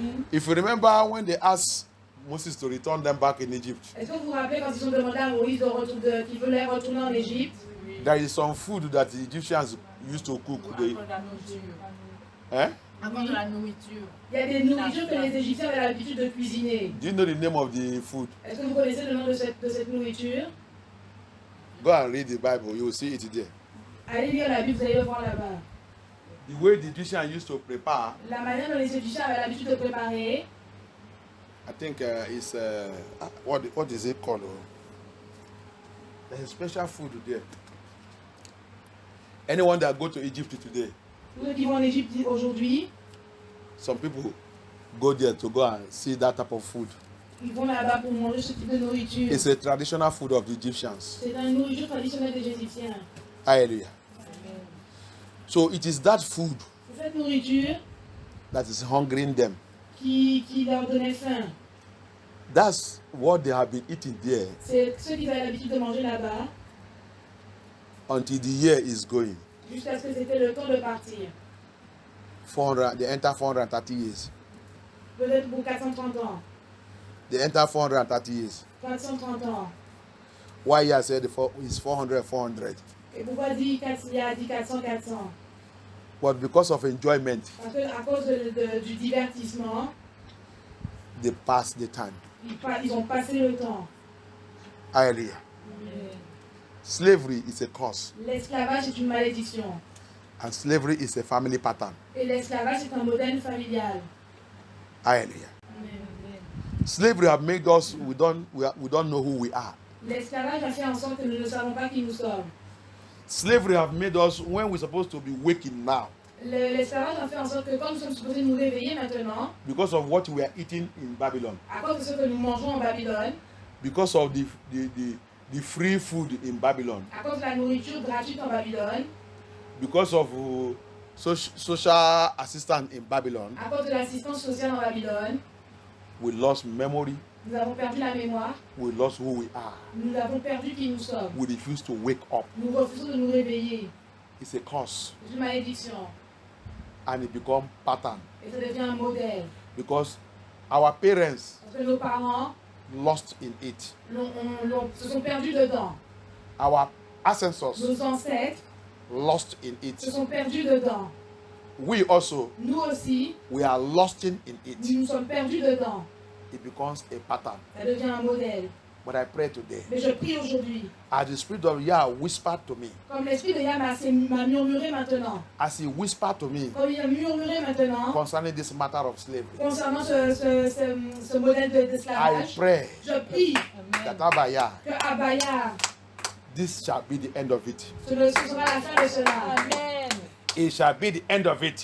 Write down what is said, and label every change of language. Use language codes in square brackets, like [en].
[en] If you remember when they asked Moses to return them back in Egypt, [fr] Est-ce que vous vous rappelez quand ils ont demandé à Moïse qu'il voulait retourner en Égypte? [en] there is some food that the Egyptians used to cook. They, eh? [fr] Encore de la nourriture. Il y a des nourritures que les Égyptiens avaient l'habitude de cuisiner. [en] Do you know the name of the food? [fr] Est-ce que vous connaissez le nom de cette nourriture? [en] Go and read the Bible. You will see it there. [fr] Allez lire la Bible, vous allez le voir là-bas. [en] The way the Egyptians used to prepare, [fr] La manière dont les Égyptiens avaient l'habitude de préparer, [en] I think it's what is it called? There's a special food there. Anyone that go to Egypt today, [fr] tous ceux qui vont en Égypte aujourd'hui, [en] some people go there to go and see that type of food. [fr] ils vont là-bas pour manger ce type de nourriture. [en] It's a traditional food of the Egyptians. [fr] C'est une nourriture traditionnelle des Égyptiens. [en] Hallelujah. So it is that food [fr] C'est cette nourriture [en] that is hungering them. [fr] qui leur donnait faim. [en] That's what they have been eating there [fr] C'est ceux qui avaient l'habitude de manger là-bas [en] until the year is going. [fr] jusqu'à ce que c'était le temps de partir. [en] 400, they enter 430 years. [fr] Peut-être pour 430 ans. [en] They enter 430 years. [fr] 430 ans. [en] Why he has said it's 400, 400? [fr] Et pourquoi il a dit 400, 400? [en] But because of enjoyment, [fr] Parce qu'à cause du divertissement, [en] they pass the time. [fr] ils ont passé le temps. [en] Hallelujah. Slavery is a curse, [fr] L'esclavage est une malédiction. [en] and slavery is a family pattern. [fr] Et l'esclavage est un modèle familial. [en] Hallelujah. Slavery have made us we don't know who we are. [fr] L'esclavage a fait en sorte que nous ne savons pas qui nous sommes. [en] Slavery have made us when we're supposed to be waking now [fr] L'esclavage a fait en sorte que quand nous sommes supposés nous réveiller maintenant, [en] because of what we are eating in Babylon, [fr] à cause de ce que nous mangeons en Babylone, [en] because of the free food in Babylon, [fr] à cause de la nourriture gratuite en Babylone, [en] because of social assistance in Babylon, [fr] à cause de l'assistance sociale en Babylone, [en] we lost memory, [fr] nous avons perdu la mémoire, [en] we lost who we are. [fr] nous avons perdu qui nous sommes. [en] We refuse to wake up. [fr] Nous refusons de nous réveiller. [en] It's a curse, [fr] C'est une malédiction. [en] and it becomes pattern [fr] Et ça devient un modèle. [en] because our parents [fr] Parce que nos parents [en] lost in it. [fr] se sont perdus dedans. [en] Our ancestors [fr] Nos ancêtres [en] lost in [fr] se [en] it. [fr] sont perdus dedans. [en] We also, [fr] Nous aussi, [en] we are lost in it. [fr] nous sommes perdus dedans. [en] It becomes a pattern. [fr] Ça devient un modèle. [en] But I pray today, [fr] Mais je prie aujourd'hui. [en] as the Spirit of Yah whispered to me, [fr] Comme l'Esprit de Yah m'a murmuré maintenant. [en] as He whispered to me [fr] Comme il a murmuré maintenant. [en] concerning this matter of slavery, [fr] Concernant ce modèle [en] I [fr] d'esclavage. [en] pray [fr] Je prie [en] that Abaya, [fr] que Abaya, [en] this shall be the end of it. [fr] ce sera la fin de cela. [en] Amen. It shall be the end of it.